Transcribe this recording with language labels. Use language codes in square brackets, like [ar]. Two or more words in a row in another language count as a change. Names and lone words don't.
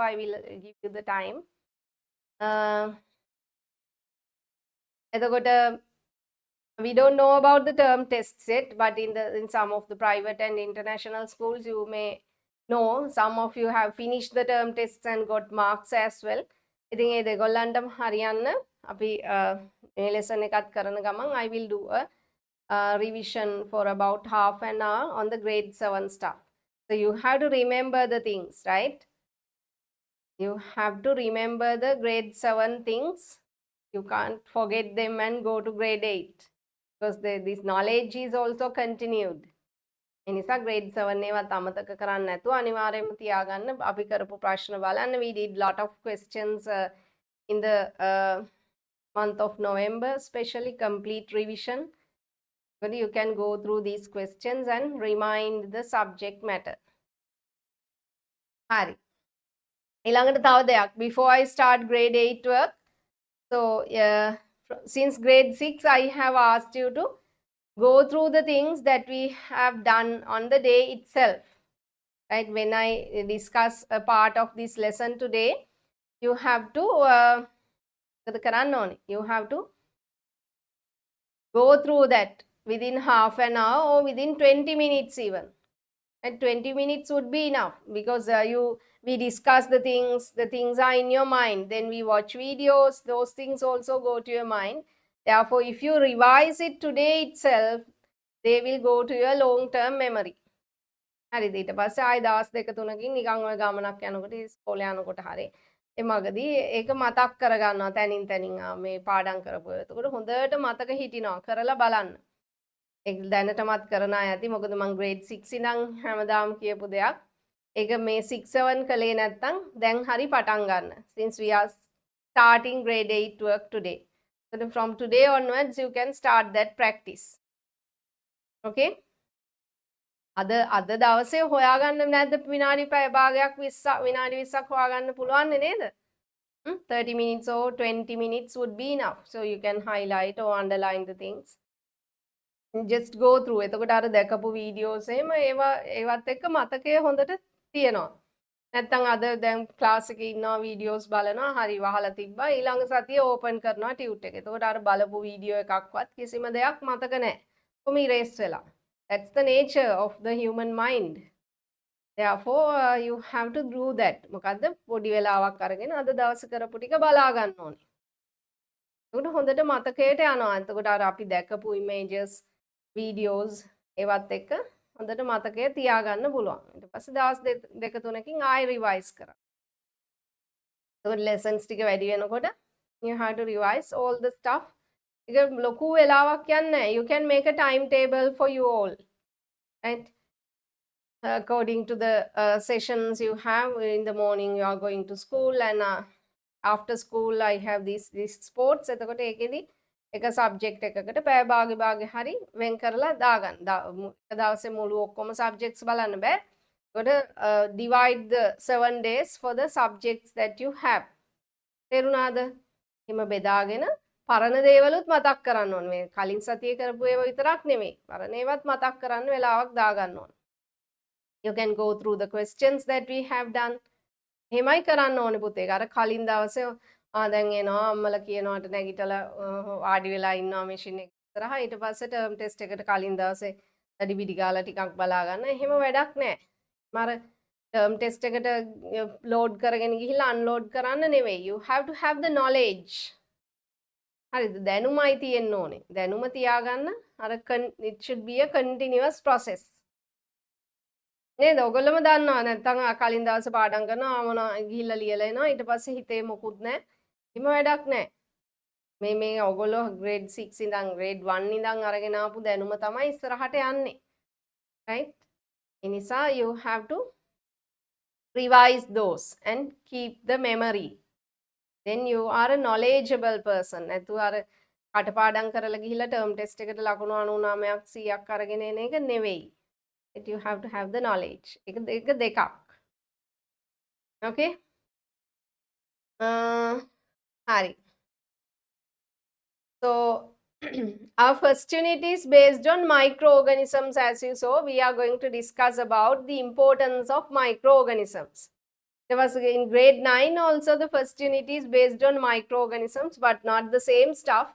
[en] I will give you the time. We don't know about the term tests yet, but in some of the private and international schools, you may know some of you have finished the term tests and got marks as well. [si] ඉතින් ඒ දෙගොල්ලන්ටම හරියන්න අපි මේ lesson එකත් කරන ගමන් [en] I will do a revision for about half an hour on the grade 7 stuff. So you have to remember the things, right? You have to remember the grade 7 things. You can't forget them and go to grade 8 because this knowledge is also continued. [si] එනිසා grade 7 ඒවත් අමතක කරන්න නැතුව අනිවාර්යයෙන්ම තියාගන්න. අපි කරපු ප්‍රශ්න බලන්න. [en] We did lot of questions in the month of November, especially complete revision. But you can go through these questions and remind the subject matter. [si] හරි. ඊළඟට තව දෙයක්. [en] Before I start grade 8 work, so since grade 6, I have asked you to go through the things that we have done on the day itself. Right? When I discuss a part of this lesson today, you have to you have to go through that within half an hour or within 20 minutes even. And 20 minutes would be enough because we discuss the things are in your mind. Then we watch videos, those things also go to your mind. Therefore, if you revise it today itself, they will go to your long-term memory. [si] හරිද? ඊට පස්සේ ආයි දවස් දෙක තුනකින් නිකන් ඔය ගමනක් යනකොට ඉස්කෝලේ යනකොට හරි එමගදී ඒක මතක් කරගන්නවා තනින් තනින් මේ පාඩම් කරපුවා. එතකොට හොඳට මතක හිටිනවා. කරලා බලන්න. ඒක දැනටමත් කරන අය ඇති. මොකද මම grade 6 ඉඳන් හැමදාම කියපු දෙයක්. ඒක මේ 6 7 කලේ නැත්තම් දැන් හරි පටන් ගන්න. [en] Since we are starting grade 8 work today. So from today onwards you can start that practice. Okay? [si] අද දවසේ හොයාගන්න නැද්ද විනාඩි පැය භාගයක් 20 විනාඩි 20ක් හොයාගන්න පුළුවන් නේද? [en] 30 minutes or 20 minutes would be enough. So you can highlight or underline the things. Just go through. [si] එතකොට අර දැකපු videos එහෙම ඒවත් එක්ක මතකය හොඳට තියෙනවා. නැත්තම් අද දැන් ක්ලාස් එකේ ඉන්නවා videos බලනවා හරි වහලා තිබ්බා ඊළඟ සතියේ open කරනවා tute එක. එතකොට අර බලපු video එකක්වත් කිසිම දෙයක් මතක නැහැ. කොහොම erase වෙලා. [en] That's the nature of the human mind. Therefore, you have to do that. [si] මොකද්ද? පොඩි වෙලාවක් අරගෙන අද දවස් කරපු ටික බලා ගන්න ඕනේ. එතකොට හොඳට මතකයට යනවා. එතකොට අර අපි දැකපු [en] images, videos [si] ඒවත් එක්ක හොඳට මතකය තියාගන්න පුළුවන්. ඊට පස්සේ දවස් දෙක තුනකින් ආයෙ revise කරන්න. එතකොට lessons ටික වැඩි වෙනකොට [en] you have to revise all the stuff. [si] ඒක ලොකු වෙලාවක් යන්නේ. [en] You can make a timetable for you all. Right? According to the sessions you have in the morning, you are going to school, and after school I have these sports. [si] එතකොට ඒකෙදි එක subject එකකට පැය භාගෙ හරි වෙන් කරලා දාගන්න. දවසේ මුළු ඔක්කොම subjects බලන්න බෑ. [en] ඒකට divide the 7 days for the subjects that you have. [si] තේරුණාද? එහෙම බෙදාගෙන පරණ දේවලුත් මතක් කරන්න ඕනේ. මේ කලින් සතියේ කරපු ඒවා විතරක් නෙමෙයි. පරණ ඒවත් මතක් කරන්න වෙලාවක් දාගන්න ඕනේ. [en] You can go through the questions that we have done. [si] එහෙමයි කරන්න ඕනේ පුතේ. අර කලින් දවසේ දැන් එනවා අම්මලා කියනවාට නැගිටලා වාඩි වෙලා ඉන්නවා මැෂින් එක ඉස්සරහා. ඊට පස්සේ [en] term test [si] එකට කලින් දවසේ වැඩි පිටි ගාලා ටිකක් බලා ගන්න. එහෙම වැඩක් නැහැ. මර [en] term test [si] එකට ලෝඩ් කරගෙන ගිහිල්ලා අන්ලෝඩ් කරන්න නෙවෙයි. [en] You have to have the knowledge. [si] හරිද? දැනුමයි තියෙන්න ඕනේ. දැනුම තියාගන්න අර [en] it should be a continuous process. [si] නේද? ඔයගොල්ලෝම දන්නවා නැත්තම් කලින් දවසේ පාඩම් කරනවා මොනවා ගිහිල්ලා ලියලා එනවා ඊට පස්සේ හිතේ මොකුත් නැහැ. හිම වැඩක් නැහැ. මේ ඔයගොල්ලෝ grade 6 ඉඳන් grade 1 ඉඳන් අරගෙන ආපු දැනුම තමයි ඉස්සරහට යන්නේ. [en] right? [si] ඒ නිසා [en] you have to revise those and keep the memory. then you are a knowledgeable person. [si] නැතුව අර කටපාඩම් කරලා ගිහිල්ලා [en] term test [si] එකට ලකුණු 99ක් 100ක් අරගෙන එන එක නෙවෙයි. [en] you have to have the knowledge. [si] එක දෙකක්. okay? hari. [en] So our first unit is based on microorganisms. As you saw, we are going to discuss about the importance of microorganisms. There was in grade 9 also the first unit is based on microorganisms, but not the same stuff.